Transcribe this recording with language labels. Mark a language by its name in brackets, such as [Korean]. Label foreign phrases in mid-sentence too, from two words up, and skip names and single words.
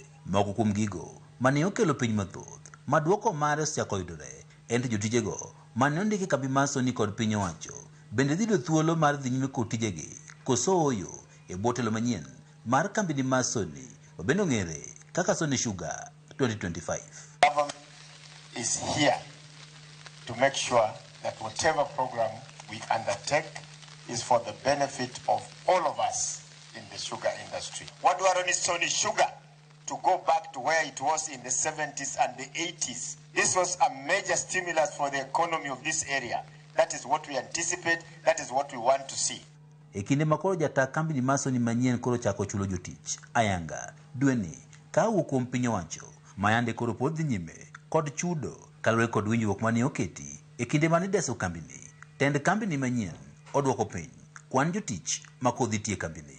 [Luo (Kenya and Tanzania)] Moko kuom gigo ma ne okelo piny mathoth ma duoko mare osechako yudore en jotijego ma ne ondiki kambi ma Sony kod piny owacho bende dhi yudo thuolo mar dhi nyime kod tijegi koso oyo e bwo telo manyien mar kambini ma Sony ma bende ong'ere kaka Sony Sugar 2025. [English] Government is here to make sure that whatever program we undertake is for the benefit of all of us in the sugar industry. What do I need Sony Sugar to go back to where it was in the 70s and the 80s? This was a major stimulus for the economy of this area. That is what we anticipate. That is what we want to see. [Luo (Kenya and Tanzania)] E kinde makoro jata kambini ma Sony manyien koro chako chulo jotich ayanga dweni ka owuok kuom piny owacho mayande koro pod dhi nyime kod chudo kaluwore kod winjruok mane oketi e kinde mane deso kambini. Tend kambini manyien odwoko piny kwan jotich ma kodhi tie kambini.